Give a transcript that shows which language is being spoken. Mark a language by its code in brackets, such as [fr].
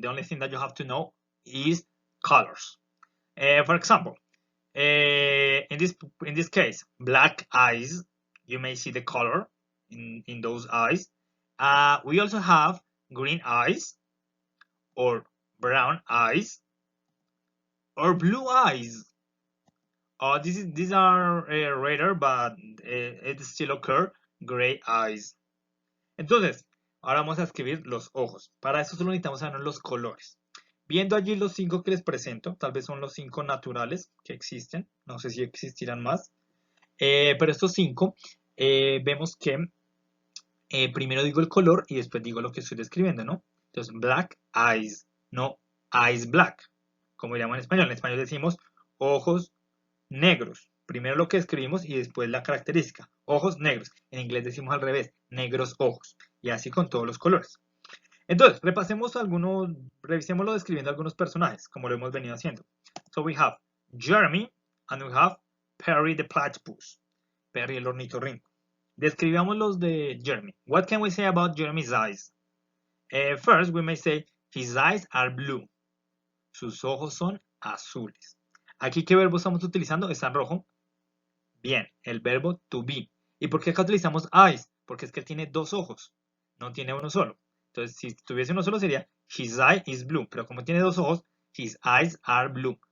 [en] The only thing that you have to know is colors. For example, in this case, black eyes, you may see the color in those eyes. We also have green eyes, or brown eyes, or blue eyes. These are rarer, but it still occur, gray eyes. [es] Entonces, ahora vamos a escribir los ojos. Para eso solo necesitamos saber los colores. Viendo allí los 5 que les presento, tal vez son los 5 naturales que existen, no sé si existirán más, pero estos 5 vemos que primero digo el color y después digo lo que estoy describiendo, ¿no? Entonces, black eyes, no eyes black, como diríamos en español. En español decimos ojos negros. Primero lo que escribimos y después la característica, ojos negros. En inglés decimos al revés, negros ojos. Y así con todos los colores. Entonces, revisémoslo describiendo algunos personajes, como lo hemos venido haciendo. [en] So we have Jeremy and we have Perry the Platypus. [es] Perry el ornitorrinco. Describamos los de Jeremy. [en] What can we say about Jeremy's eyes? First, we may say his eyes are blue. [es] Sus ojos son azules. Aquí, ¿qué verbo estamos utilizando? Está en rojo. Bien, el verbo to be. ¿Y por qué acá utilizamos eyes? Porque es que él tiene dos ojos, no tiene uno solo. Entonces, si tuviese uno solo sería [en] his eye is blue. [es] Pero como tiene dos ojos, [en] his eyes are blue.